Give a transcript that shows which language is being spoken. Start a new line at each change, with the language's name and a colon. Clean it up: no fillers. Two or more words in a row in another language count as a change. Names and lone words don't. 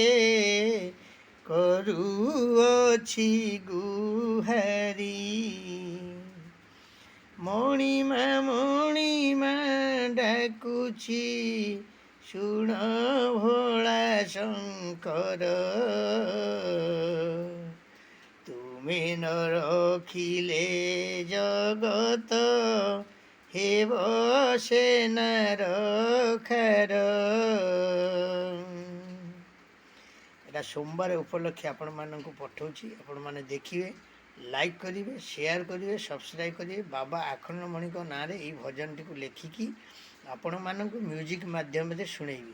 Odia: କରୁଅଛି ଗୁହାରି ମଣିମା ଡାକୁଛି ଶୁଣ ଭୋଳା ଶଙ୍କର ତୁମେ ନ ରଖିଲେ ଜଗତ ହେବ ସେ ନାରଖାର।
Bangla: এটা সোমবার উপলক্ষে
Odia: ଆପଣମାନଙ୍କୁ ପଠାଉଛି, ଆପଣମାନେ ଦେଖିବେ, ଲାଇକ୍ କରିବେ, ସେୟାର କରିବେ, ସବସ୍କ୍ରାଇବ୍ କରିବେ। ବାବା ଆଖଣ୍ଡଳମଣିଙ୍କ ନାଁରେ ଏହି ଭଜନଟିକୁ ଲେଖିକି ଆପଣମାନଙ୍କୁ ମ୍ୟୁଜିକ୍ ମାଧ୍ୟମରେ ଶୁଣେଇବି।